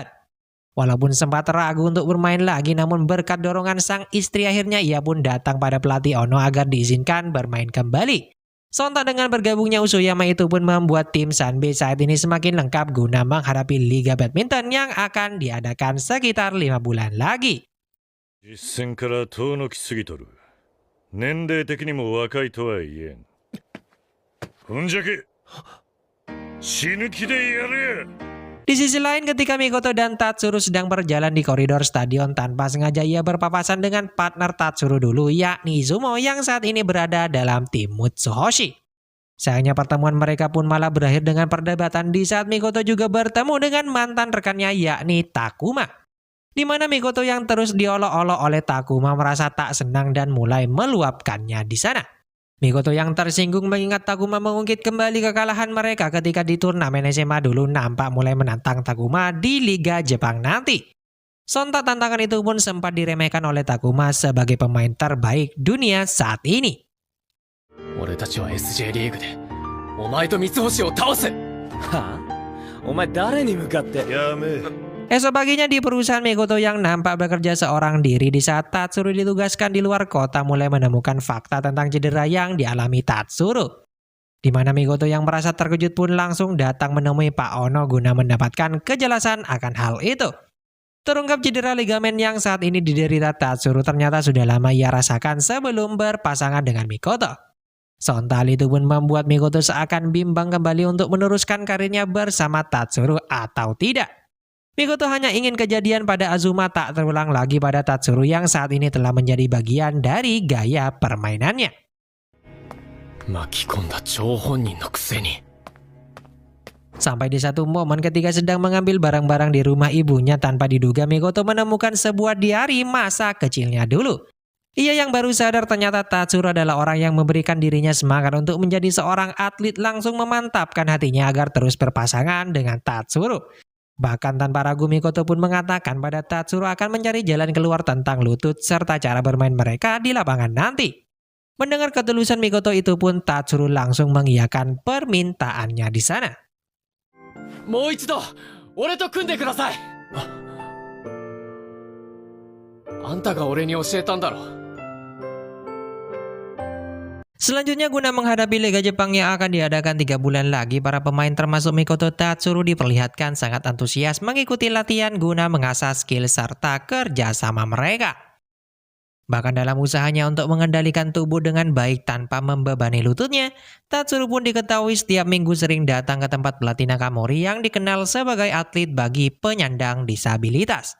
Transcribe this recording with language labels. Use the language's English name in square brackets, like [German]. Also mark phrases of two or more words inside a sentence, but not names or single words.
[Indonesian] Walaupun sempat ragu untuk bermain lagi, namun berkat dorongan sang istri akhirnya ia pun datang pada pelatih Ono agar diizinkan bermain kembali. Sontak dengan bergabungnya Usuyama itu pun membuat tim Sanbe saat ini semakin lengkap guna menghadapi Liga Badminton yang akan diadakan sekitar 5 bulan lagi. [Japanese] 実戦から遠のきすぎとる。年齢的にも若いとは言えん。ふんじゃけ死ぬ気でやれ。 [Indonesian] Di sisi lain, ketika Mikoto dan Tatsuro sedang berjalan di koridor stadion, tanpa sengaja ia berpapasan dengan partner Tatsuro dulu yakni Izumo yang saat ini berada dalam tim Mutsuhoshi. Sayangnya pertemuan mereka pun malah berakhir dengan perdebatan di saat Mikoto juga bertemu dengan mantan rekannya yakni Takuma. Di mana Mikoto yang terus diolok-olok oleh Takuma merasa tak senang dan mulai meluapkannya di sana. Mikoto yang tersinggung mengingat Takuma mengungkit kembali kekalahan mereka ketika di turnamen SMA dulu nampak mulai menantang Takuma di Liga Jepang nanti. Sontak tantangan itu pun sempat diremehkan oleh Takuma sebagai pemain terbaik dunia saat ini. [Japanese] 俺たちは SJ リーグでお前と三星を倒す。はあお前誰に向かって。やめ。 [Indonesian] Esok paginya di perusahaan, Mikoto yang nampak bekerja seorang diri di saat Tatsuro ditugaskan di luar kota mulai menemukan fakta tentang cedera yang dialami Tatsuro. Di mana Mikoto yang merasa terkejut pun langsung datang menemui Pak Ono guna mendapatkan kejelasan akan hal itu. Terungkap cedera ligamen yang saat ini diderita Tatsuro ternyata sudah lama ia rasakan sebelum berpasangan dengan Mikoto. Sontak itu pun membuat Mikoto seakan bimbang kembali untuk meneruskan karirnya bersama Tatsuro atau tidak. Mikoto hanya ingin kejadian pada Azuma tak terulang lagi pada Tatsuru yang saat ini telah menjadi bagian dari gaya permainannya. [Japanese] 巻き込んだ張本人のくせに。 [Indonesian] Sampai di satu momen ketika sedang mengambil barang-barang di rumah ibunya tanpa diduga Mikoto menemukan sebuah diari masa kecilnya dulu. Ia yang baru sadar ternyata Tatsuru adalah orang yang memberikan dirinya semangat untuk menjadi seorang atlet langsung memantapkan hatinya agar terus berpasangan dengan Tatsuru. Bahkan tanpa ragu Mikoto pun mengatakan pada Tatsuru akan mencari jalan keluar tentang lutut serta cara bermain mereka di lapangan nanti. Mendengar ketulusan Mikoto itu pun Tatsuru langsung mengiyakan permintaannya di sana. [Japanese] もう一度俺と組んでください。あんたが俺に教えたんだろ。 [Indonesian] Selanjutnya guna menghadapi Liga Jepang yang akan diadakan 3 bulan lagi, para pemain termasuk Mikoto Tatsuru diperlihatkan sangat antusias mengikuti latihan guna mengasah skill serta kerjasama mereka. Bahkan dalam usahanya untuk mengendalikan tubuh dengan baik tanpa membebani lututnya, Tatsuru pun diketahui setiap minggu sering datang ke tempat pelatih Nakamori yang dikenal sebagai atlet bagi penyandang disabilitas.